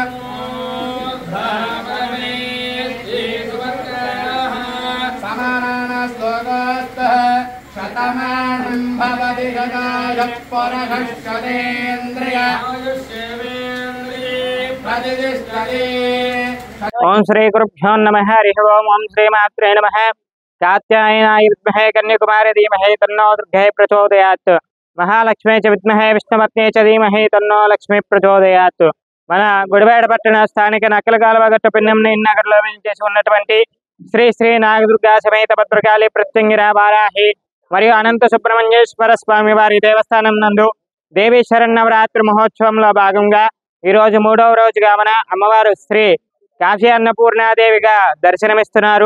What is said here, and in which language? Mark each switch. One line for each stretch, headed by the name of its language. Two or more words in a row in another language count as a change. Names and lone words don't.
Sanskrit: समानानस्तोगस्तः शतमानं भवति गदाय परषष्ठदेन्द्रिय प्रतिष्ठते। ओम श्री गुरुभ्यो नमः हरिः ओम ओम श्री मात्रे नमः कात्यायनाय विद्महे कन्याकुमारी धीमहि तन्नो दुर्गे प्रचोदयात् महालक्ष्मी च विद्महे विष्णुपत्नी च धीमहि तन्नो लक्ष्मी प्रचोदयात्
Telugu: మన గుడివాడ పట్టణ స్థానిక నక్కల కాలువగట్టు పిన్నెంని నగర్లో చేసి ఉన్నటువంటి శ్రీ శ్రీ నాగదుర్గా సమేత భద్రకాళి ప్రత్యంగిర వారాహి మరియు అనంత సుబ్రహ్మణ్యేశ్వర స్వామి వారి దేవస్థానం నందు దేవీ శరన్నవరాత్రి మహోత్సవంలో భాగంగా ఈ రోజు 3వ రోజుగా మన అమ్మవారు శ్రీ కాశీ అన్నపూర్ణాదేవిగా దర్శనమిస్తున్నారు.